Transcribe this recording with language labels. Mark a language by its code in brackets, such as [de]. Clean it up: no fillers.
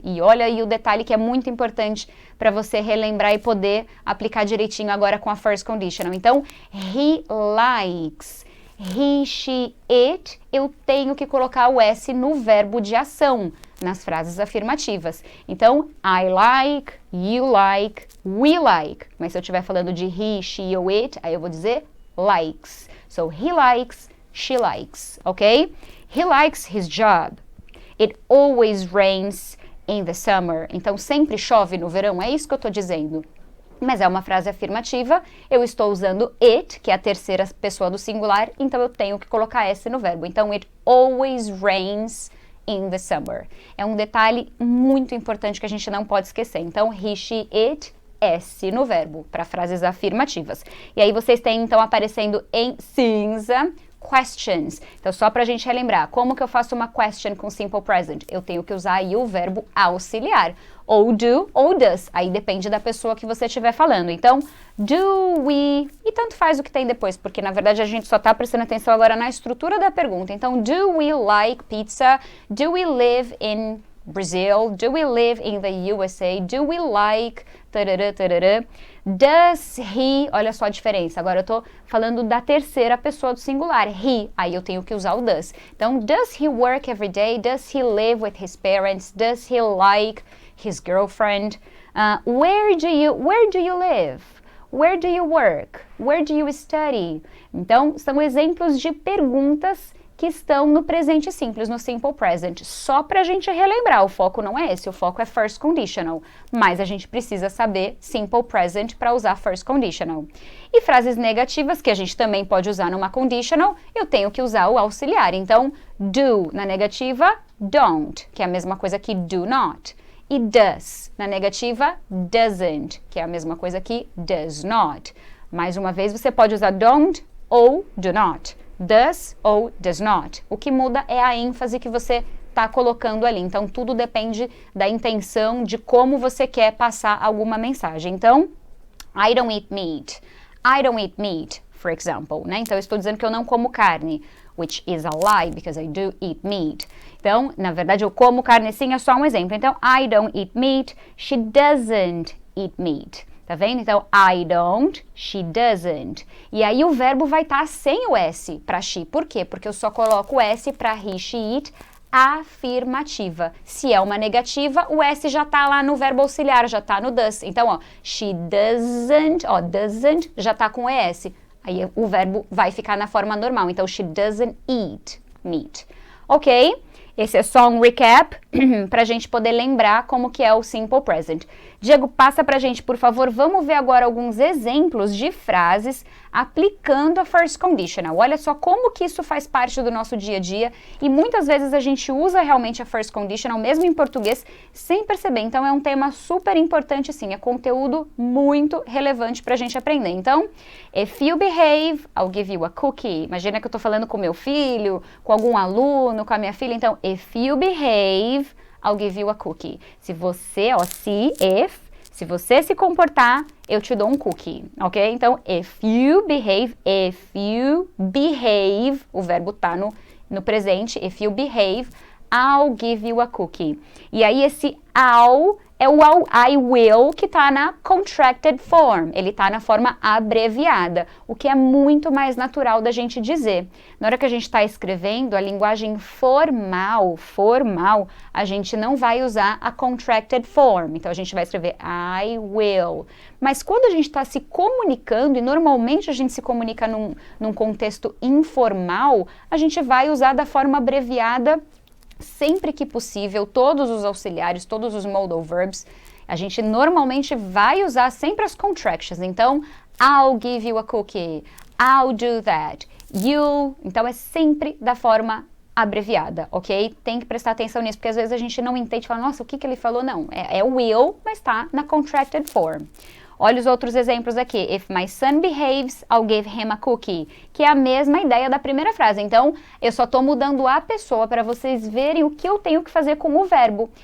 [pt] E olha aí o detalhe que é muito importante para você relembrar e poder aplicar direitinho agora com a first conditional. Então, [en] he likes. He, she, it. [pt] Eu tenho que colocar o S no verbo de ação, nas frases afirmativas. Então, [en] I like, you like, we like. [pt] Mas se eu estiver falando de [en] he, she [pt] ou it, aí eu vou dizer likes. [en] So, he likes, she likes, ok? He likes his job. It always rains in the summer. [pt] Então, sempre chove no verão, é isso que eu estou dizendo. Mas é uma frase afirmativa, eu estou usando it, que é a terceira pessoa do singular, então eu tenho que colocar S no verbo. Então, [en] it always rains in the summer. [pt] É um detalhe muito importante que a gente não pode esquecer. Então, [en] he, she, it, [pt] S no verbo, para frases afirmativas. E aí vocês têm, então, aparecendo em cinza, questions. Então, só para a gente relembrar, como que eu faço uma question com simple present? Eu tenho que usar aí o verbo auxiliar, ou do ou does, aí depende da pessoa que você estiver falando. Então, [en] do we, [pt] e tanto faz o que tem depois, porque na verdade a gente só está prestando atenção agora na estrutura da pergunta. Então, [en] do we like pizza? Do we live in Brazil? Do we live in the USA? Do we like... tarará, tarará. Does he... [pt] Olha só a diferença. Agora eu tô falando da terceira pessoa do singular. He. Aí eu tenho que usar o does. Então, [en] does he work every day? Does he live with his parents? Does he like his girlfriend? Where do you live? Where do you work? Where do you study? [pt] Então, são exemplos de perguntas que estão no presente simples, no simple present. Só para a gente relembrar, o foco não é esse, o foco é first conditional. Mas a gente precisa saber simple present para usar first conditional. E frases negativas, que a gente também pode usar numa conditional, eu tenho que usar o auxiliar. Então, do na negativa, don't, que é a mesma coisa que do not. E does na negativa, doesn't, que é a mesma coisa que does not. Mais uma vez, você pode usar don't ou do not. Does ou does not. O que muda é a ênfase que você está colocando ali. Então, tudo depende da intenção, de como você quer passar alguma mensagem. [en] Então, I don't eat meat. I don't eat meat, for example. [pt] Né? Então, eu estou dizendo que eu não como carne, [en] which is a lie, because I do eat meat. [pt] Então, na verdade, eu como carne sim, é só um exemplo. Então, [en] I don't eat meat. She doesn't eat meat. [pt] Tá vendo? Então, [en] I don't, she doesn't. [pt] E aí o verbo vai estar sem o S para she. Por quê? Porque eu só coloco o S para he, she, it, afirmativa. Se é uma negativa, o S já tá lá no verbo auxiliar, já tá no does. Então, ó, [en] she doesn't, [pt] ó, doesn't já tá com ES. Aí o verbo vai ficar na forma normal. Então, [en] she doesn't eat meat. Ok? [pt] Esse é só um recap para a gente poder lembrar como que é o simple present. Diego, passa para a gente, por favor. Vamos ver agora alguns exemplos de frases aplicando a first conditional. Olha só como que isso faz parte do nosso dia a dia e muitas vezes a gente usa realmente a first conditional, mesmo em português, sem perceber. Então, é um tema super importante, sim. É conteúdo muito relevante para a gente aprender. Então, [en] if you behave, I'll give you a cookie. [pt] Imagina que eu estou falando com meu filho, com algum aluno, com a minha filha. Então, [en] if you behave, I'll give you a cookie. [pt] Se você, ó, se você se comportar, eu te dou um cookie, ok? Então, [en] if you behave, [pt] o verbo tá no presente, [en] if you behave, I'll give you a cookie. [pt] E aí, esse [en] I'll [pt] é o I will que está na contracted form, ele está na forma abreviada, o que é muito mais natural da gente dizer. Na hora que a gente está escrevendo, a linguagem formal, a gente não vai usar a contracted form, então a gente vai escrever I will. Mas quando a gente está se comunicando, e normalmente a gente se comunica num contexto informal, a gente vai usar da forma abreviada sempre que possível, todos os auxiliares, todos os modal verbs, a gente normalmente vai usar sempre as contractions. Então, [en] I'll give you a cookie, I'll do that, you'll. [pt] Então, é sempre da forma abreviada, ok? Tem que prestar atenção nisso, porque às vezes a gente não entende, fala, nossa, o que ele falou? Não, é will, mas tá na contracted form. Olha os outros exemplos aqui. [en] If my son behaves, I'll give him a cookie. [pt] Que é a mesma ideia da primeira frase. Então, eu só estou mudando a pessoa para vocês verem o que eu tenho que fazer com o verbo.